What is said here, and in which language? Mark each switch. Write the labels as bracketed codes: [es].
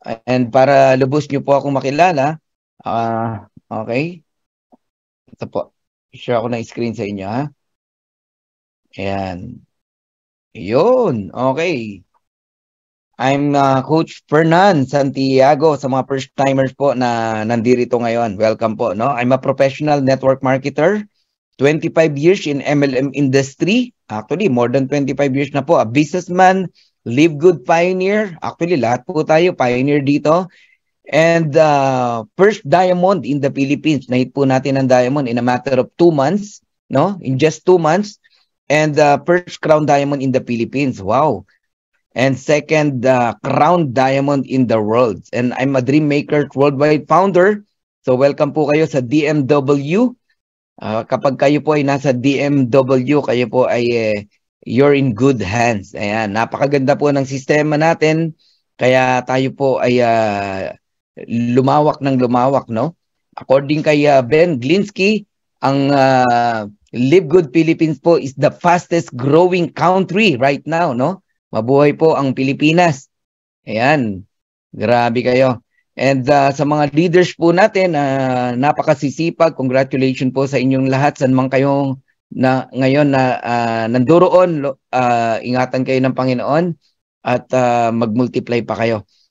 [tl] And para lubos niyo po akong makilala. Okay. Ito po. Share ako ng screen sa inyo, ha? Ayan. Yun. Okay. [en] I'm Coach Fernan Santiago [tl] sa mga first-timers po na nandito ngayon. Welcome po, no? [en] I'm a professional network marketer. 25 years in MLM industry. Actually, more than 25 years na po. A businessman, live good pioneer. Actually, [tl] lahat po tayo pioneer dito. [en] And first diamond in the Philippines. [tl] Nahit po natin ang [en] diamond in a matter of 2 months, no? In just 2 months. And first crown diamond in the Philippines. Wow. And second crown diamond in the world. And I'm a Dream Maker worldwide founder. [tl] So welcome po kayo sa DMW. Kapag kayo po ay nasa DMW, kayo po ay [en] you're in good hands. [tl] Ayan, napakaganda po ng sistema natin. Kaya tayo po ay lumawak ng lumawak, no? [en] According kay Ben Glinsky, ang Live Good Philippines po is the fastest growing country right now, no? [tl] Mabuhay po ang Pilipinas. Ayan, grabe kayo. And sa mga leaders po natin, napakasisipag. Congratulations po sa inyong lahat. San man kayong ngayon na nandoroon, ingatan kayo ng Panginoon at mag-multiply pa kayo.